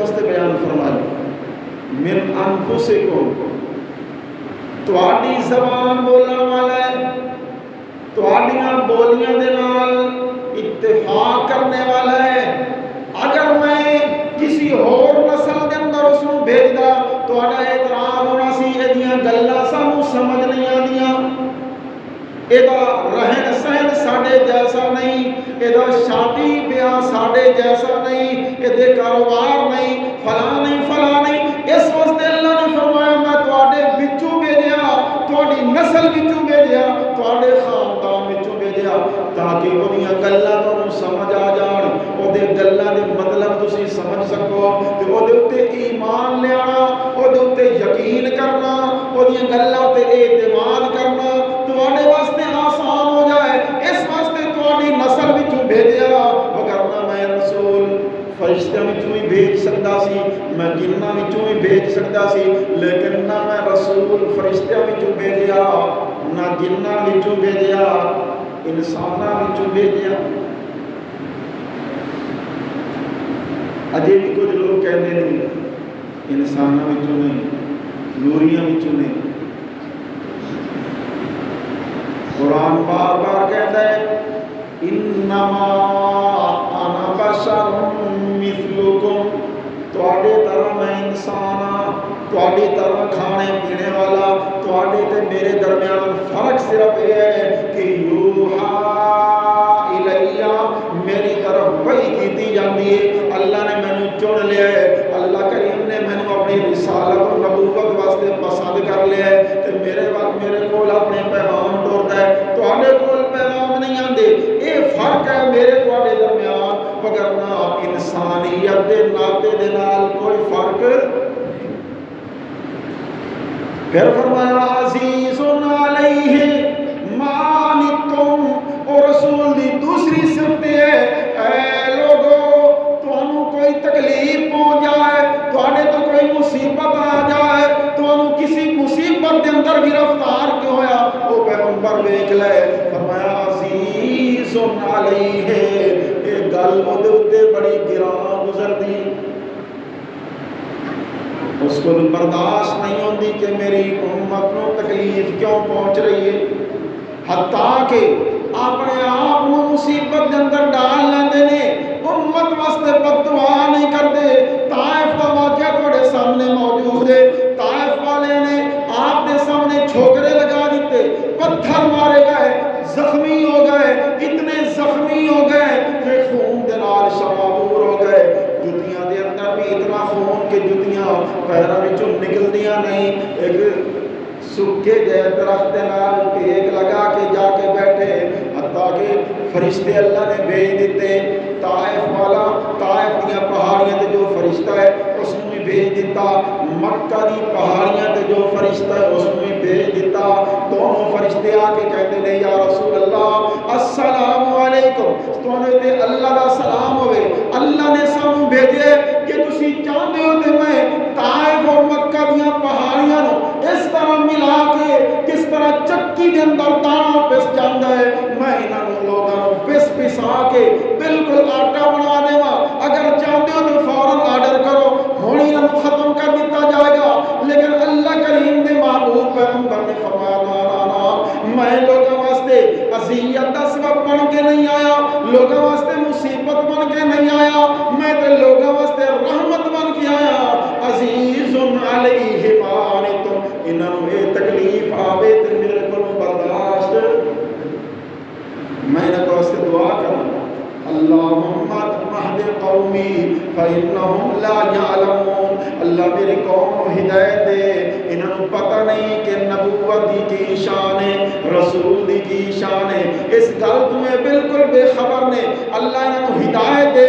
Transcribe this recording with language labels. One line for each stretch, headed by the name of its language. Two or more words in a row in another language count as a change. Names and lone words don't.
Punjabi: بیان فرمائی من انفسکم تواڈی زبان بولن والا ہے تواڈیاں بولیاں دے نال اتفاق کرنے والا ہے اگر میں کسی اور نسل دے اندر اس کو بھیجدا تواڈا اعتراض ہونا سی ایدیاں گلاں سانوں سمجھ نہیں آندیاں ایدا رہن سہن ساڈے جیسا نہیں ایدا شادی بیاہ ساڈے جیسا نہیں ایدے کاروبار نہیں فلاں نہیں اس واسطے اللہ نے فرمایا میں تواڈے وچوں بھیجیا تواڈی نسل وچوں بھیجیا تواڈے خاندان وچوں بھیجیا تاکہ اودیاں گلاں تانوں سمجھ آ جان اودے گلاں دے مطلب تسی سمجھ سکو تے اودے اوتے ایمان لیانا اودے اوتے یقین کرنا اودیاں گلاں تے اعتماد کرنا تواڈے واسطے آسان ہو جائے اس واسطے تواڈی نسل وچوں بھیجیا وگرنہ میں رسول فرشتیاں وچوں ہی بھیج سکدا سی میں جناں وچوں ہی بھیج سکدا سی لیکن نہ میں رسول فرشتیاں وچوں بھیجیا نہ جناں وچوں بھیجیا انساناں وچوں بھیجیا اجے بھی کچھ لوگ کہتے ہیں انساناں وچوں نہیں نوریاں وچوں نہیں قرآن بار بار کہتا ہے
Arabic: انما انا بشر مثلکم
Punjabi: تواڈے طرح میں انسان ہاں تواڈی طرح کھانے پینے والا تواڈے تے میرے درمیان فرق صرف یہ ہے کہ
Arabic: یوحا الیہ
Punjabi: میری طرف وحی کیتی جاندی ہے اللہ نے مینوں چن لیا ہے اللہ کریم نے مینوں اپنی رسالت و نبوت واسطے پسند کر لیا ہے تے میرے کول اپنے پیغام ٹوردا ہے تواڈے کول پیغام نہیں آندے اے فرق ہے میرے تواڈے درمیان وگرنہ انسانیت دے ناطے دے نال کوئی فرق پھر فرمایا
Arabic: عزیز علیہ ما عنتم
Punjabi: اور رسول دی دوسری صفت ہے اے لوگو تانوں کوئی تکلیف پہنچ جائے تواڈے تو کوئی مصیبت آ جائے تانوں کسی مصیبت دے اندر گرفتار کیوں ہویا او پیغمبر ویکھ لے فرمایا
Arabic: عزیز علیہ
Punjabi: اے گل اودے اوتے بڑی گراں گزردی
Urdu: اس کو برداشت نہیں ہوتی کہ میری امت کو تکلیف کیوں پہنچ رہی ہے حتیٰ کہ اپنے آپ کو مصیبت کے اندر ڈال لیندے
Punjabi: نے امت واسطے بد دعا نہیں کرتے طائف کا واقعہ تھوڑے سامنے موجود ہے طائف والے نے آپ کے سامنے چھوکرے لگا دیتے پتھر مارے گئے زخمی ہو گئے اتنے زخمی ہو گئے کہ خون دے نال شرابور ہو گئے جتیاں دے اندر بھی اتنا خون کہ جتیاں پیراں وچوں نکلدیاں نہیں ایک سکے جے درخت دے نال ٹیک لگا کے جا کے بیٹھے حتیٰ کہ فرشتے اللہ نے بھیج دیتے طائف والا طائف دیاں پہاڑیاں تے جو فرشتہ ہے اس نے بھیج دیتا مکہ دی پہاڑیاں تے جو فرشتہ ہے اس نے بھیج دیتا دونوں فرشتے آ کے کہتے ہیں
Arabic: یا رسول اللہ السلام علیکم
Punjabi: تواڈے تے اللہ دا سلام ہوئے اللہ نے سانوں بھیجے کہ تسی چاہندے ہو تے میں طائف اور مکہ دیاں پہاڑیاں نو اس طرح ملا کے کس طرح چکی دے اندر دانا پس جاندا ہے میں انہاں لوگاں نو پسا کے بالکل آٹا بنا دیواں اگر چاہندے ہو تو فوراً آرڈر کرو ہن انہاں نو ختم کر دیتا جائے گا لیکن اللہ کریم دے محبوب پیغمبر نے فرمایا نا میں لوگاں واسطے اذیت دا سبب بن کے نہیں آیا لوگاں واسطے مصیبت بن کے نہیں آیا میں تے لوگاں واسطے رحمت بن کے آیا
Arabic: عزیز علیہ ما عنتم
Punjabi: انہاں نو اے تکلیف آوے تے میرے کول برداشت میں انہاں واسطے دعا کروں
Arabic: اللہم اہد قومی فإنہم لا یعلمون
Punjabi: اللہ میری قوم کو ہدایت دے انہوں کو پتہ نہیں کہ نبوت دی کی شان ہے رسول دی کی شان ہے اس گل تمہیں بالکل بے خبر نے اللہ انہوں کو ہدایت دے